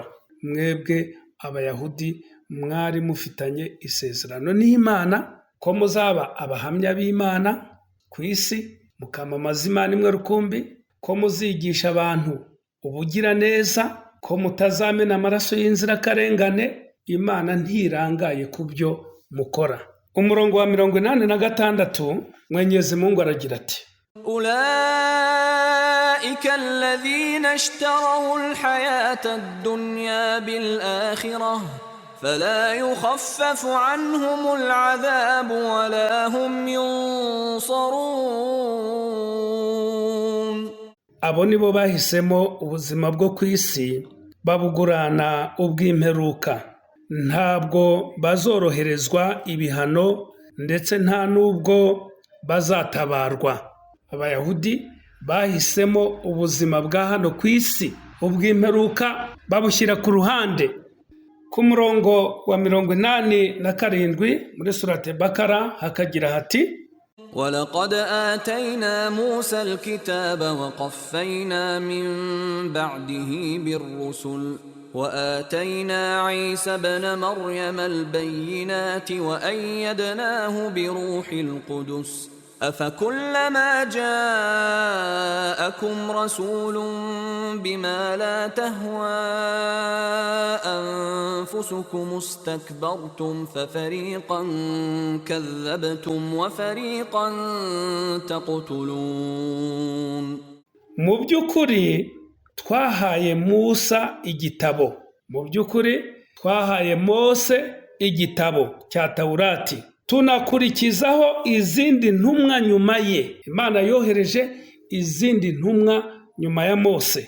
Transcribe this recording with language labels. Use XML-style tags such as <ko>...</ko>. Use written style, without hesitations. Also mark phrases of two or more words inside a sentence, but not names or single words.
<rw>Mwebwe Abayahudi mwari mufitanye isezerano n'Imana ko muzaba abahamya b'Imana ku isi, mukamamaza Imana imwe rukumbi, ko muzigisha abantu ubugira neza, ko mutazamena amaraso y'inzirakarengane. Imana ntirangaye ku byo mukora. Umurongo wa 86</rw> <sw>Mwenyezi Mungu</sw> <rw>aragira ati:</rw> <ar>أولئك الذين اشتروا الحياة الدنيا بالآخرة فلا يخفف عنهم العذاب ولا هم ينصرون.</ar> <rw>Abo nibo bahisemo ubuzima bwo ku isi babugurana ubw'imperuka. Ntabwo bazoroherezwa ibihano ndetse nta nubwo bazatabarwa. Abayahudi bahisemo ubuzima bwa hano ku isi, ubw'imperuka babushyira ku ruhande. Ku murongo wa 87 muri surate Bakara hakagira hati:</rw> <ar>وَلَقَدْ آتَيْنَا مُوسَى الْكِتَابَ وَقَفَّيْنَا مِنْ بَعْدِهِ بِالرُّسُلِ وَآتَيْنَا عِيسَى ابْنَ مَرْيَمَ الْبَيِّنَاتِ وَأَيَّدْنَاهُ بِرُوحِ الْقُدُسِ أَفَكُلَّمَا جَاءَكُمْ رَسُولٌ بِمَا لَا تَهْوَى أَنفُسُكُمُ اسْتَكْبَرْتُمْ فَفَرِيقًا كَذَّبْتُمْ وَفَرِيقًا تَقْتُلُونَ.</ar> <rw>Mu by'ukuri twahaye Musa igitabo. Mu by'ukuri twahaye Mose igitabo cya Tawurati, tunakurikizaho izindi ntumwa nyuma ye. Imana yohereje izindi ntumwa nyuma ya Mose.</rw>